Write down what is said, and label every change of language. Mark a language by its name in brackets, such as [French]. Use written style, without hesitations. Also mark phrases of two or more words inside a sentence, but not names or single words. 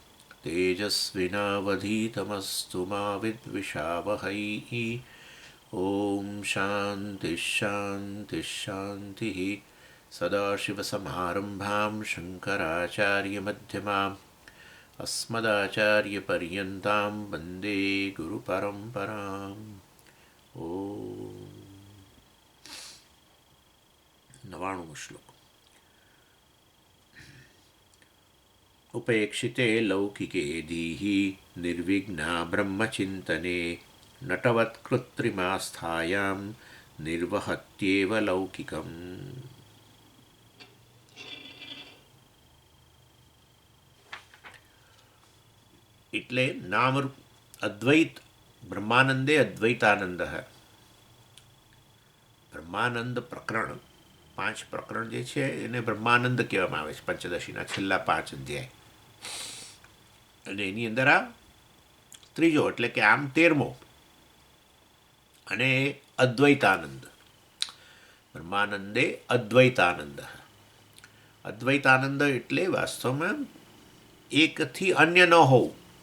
[Sanskrit] तेजस्विनावधीतमस्तु मा विद्विषावहै ॐ शान्तिः शान्तिः शान्तिः सदाशिवसमारम्भां शङ्कराचार्यमध्यमाम् अस्मदाचार्यपर्यन्तां वन्दे गुरुपरम्पराम् ॐ 99 श्लोक उपेक्षिते लौकिके धीहि निर्विघ्ना ब्रह्मचिन्तने नटवत्कृत्रिमास्थायां निर्वहत्येव लौकिकम् [Gujarati] એટલે નામરૂપ અદ્વૈત બ્રહ્માનંદે અદ્વૈતાનંદ બ્રહ્માનંદ પ્રકરણ 5 પ્રકરણ જે છે એને બ્રહ્માનંદ કહેવામાં આવે છે પંચદશીના છેલ્લા 5 અધ્યાય અને એની અંદર આ ત્રીજો એટલે કે આમ 13મો અને અદ્વૈતાનંદ બ્રહ્માનંદે અદ્વૈતાનંદ અદ્વૈતાનંદ એટલે વાસ્તવમાં એકથી અન્ય ન હોવું